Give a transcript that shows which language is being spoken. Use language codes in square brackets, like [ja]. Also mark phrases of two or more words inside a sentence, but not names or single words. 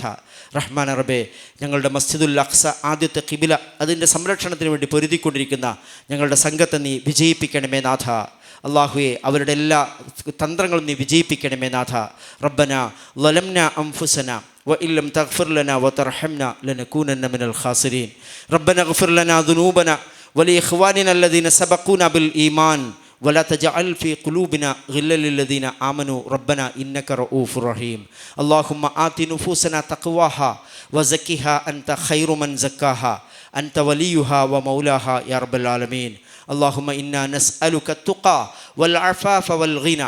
[ml] റഹ്മാൻ റബ്ബേ, ഞങ്ങളുടെ മസ്ജിദുൽ അഖ്സ ആദ്യത്തെ ഖിബില, അതിൻ്റെ സംരക്ഷണത്തിന് വേണ്ടി പൊരുതിക്കൊണ്ടിരിക്കുന്ന ഞങ്ങളുടെ സംഘത്തെ നീ വിജയിപ്പിക്കണമേ നാഥ. അള്ളാഹുവെ, അവരുടെ എല്ലാ തന്ത്രങ്ങളും നീ വിജയിപ്പിക്കണമേ നാഥ. [ar] ربنا ظلمنا أنفسنا وإن لم تغفر لنا وترحمنا لنكونن من الخاسرين. ربنا اغفر لنا ذنوبنا ولإخواننا الذين سبقونا بالإيمان ولا تجعل في قلوبنا غلا للذين آمنوا ربنا إنك رؤوف رحيم. اللهم آت نفوسنا تقواها وزكها أنت خير من زكاها أنت وليها ومولاها يا رب العالمين. اللهم إنا نسألك التقى والعفاف والغنى.